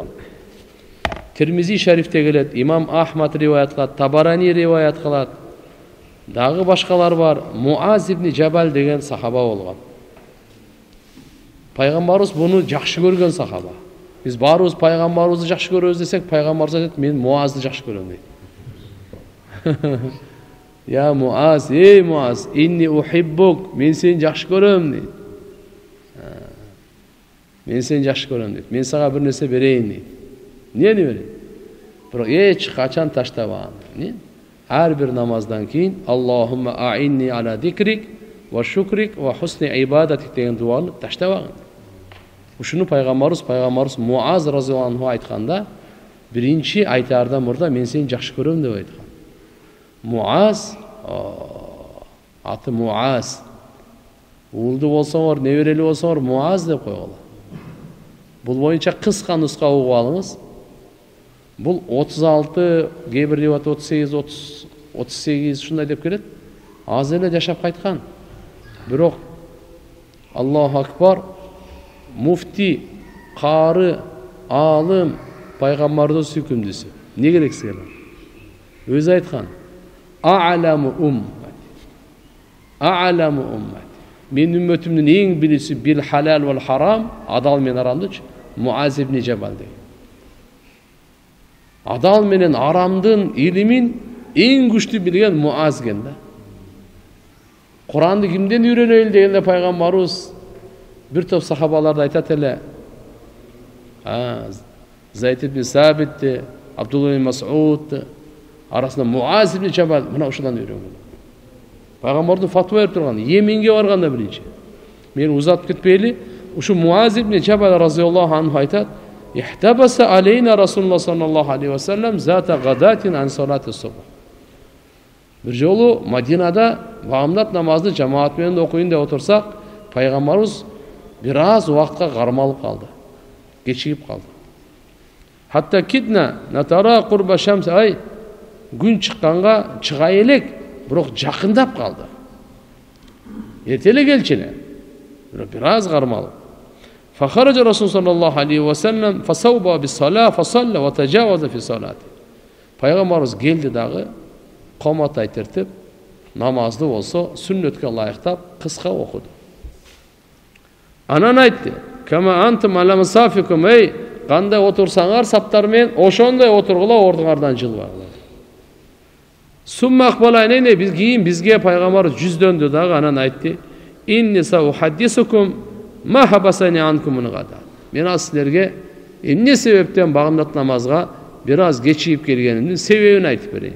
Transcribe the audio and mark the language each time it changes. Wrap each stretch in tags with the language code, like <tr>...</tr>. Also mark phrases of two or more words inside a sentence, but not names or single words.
<ky>Тирмизи шарифте келет, имам Ахмад риваят кылат, Табарани риваят кылат. Дагы башкалар бар. Муаз ибн Жабал деген сахаба болгон. Пайгамбарыбыз буну жакшы көргөн сахаба. Биз баарыбыз пайгамбарыбызды жакшы көрөбүз десек, пайгамбарыбыз айтат: мен Муазды жакшы көрөм дейт. Я Муаз, эй Муаз,</ky> <ar>إني أحبك,</ar> <ky>мен сени жакшы көрөм дейт. Мен сени жакшы көрөм дейт. Мен сага бир нерсе берейин дейт. Эмнени берейин? Бирок эч качан таштабаган. Эмне? Ар бир намаздан кийин</ky> <ar>اللهم أعني على ذكرك وشكرك وحسن عبادتك</ar> <ky>деген дуаны таштабаган. Ушуну пайгамбарыбыз Муаз</ky> <ar>رضي الله عنه</ar> <ky>айтканда, биринчи айтаардан мурда мен сени жакшы көрөм деп айткан. Муаз, аты Муаз. Уулду болсоңор, неберели болсоңор Муаз деп койгула. Бул боюнча кыска нуска угуп алыңыз. Бул 36, кээ-бир риваят 38, 38 ушундай деп келет. Аз эле жашап кайткан. Бирок</ky> <ar>الله أكبر,</ar> <ky>муфти, кары, алым, пайгамбардын сүйкүмдүүсү. Не керек силер? Өзү айткан:</ky> <ar>أعلم أمتي. أعلم أمتي.</ar> <ky>Мен үммөтүмдүн эң билүүсү</ky> <ar>بالحلال والحرام,</ar> <ky>адал менен арамдычы Муаз ибн Жабал деген. Адал менен арамдын илимин эң күчтүү билген Муаз экен да. Куранды кимден үйрөнөйүн дегенде пайгамбарыбыз бир топ сахабаларды айтат эле. Зайд ибн Сабит, Абдулла ибн Мас'уд арасында Муаз ибн Жабал мына ушудан үйрөнгөн. Пайгамбардын фатва берип турган, Йеменге барганда биринчи. Мен узатып кетпейли, ушу Муаз ибн Жабал</ky> <ar>رضي الله عنه</ar> <ky>айтат:</ky> <ar>"احتبس علينا رسول الله صلى الله عليه وسلم ذات غداة عن صلاة الصبح."</ar> <ky>Бир жолу Мадинада баамдат намазды жамаат менен окуйун деп отурсак, пайгамбарыбыз бир аз убакытка кармалып калды. Кечигип калды.</ky> <ar>حتى كدنا نتراءى قرب الشمس,</ar> <ky>ай күн чыкканга чыга элек, бирок жакындап калды. Эртеле келчеле. Бир аз кармалып.</ky> <ar>فخرج رسول الله صلى الله عليه وسلم فثوب بالصلاة فصلى وتجوز في صلاته.</ar> <ky>Пайгамбарыбыз келди дагы, комат айтыртып, намазды болсо сүннөткө ылайыктап кыска окуду. Анан айтты:</ky> <ar>"كما أنتم على مصافكم,</ar> <ky>эй, кандай отурсаңар саптар менен ошондой отургула, ордуңардан жылбагыла."</ky> <ar>ثم أقبل علينا</ar> <ky>биз кийин бизге пайгамбар жүздөндү дагы, анан айтты:</ky> <ar>إني سأحدثكم ما حبسني عنكم الغداة.</ar> <ky>Мен силерге эмне себептен багымдат намазга бираз кечип келгенимдин себебини айтып берейин.</ky>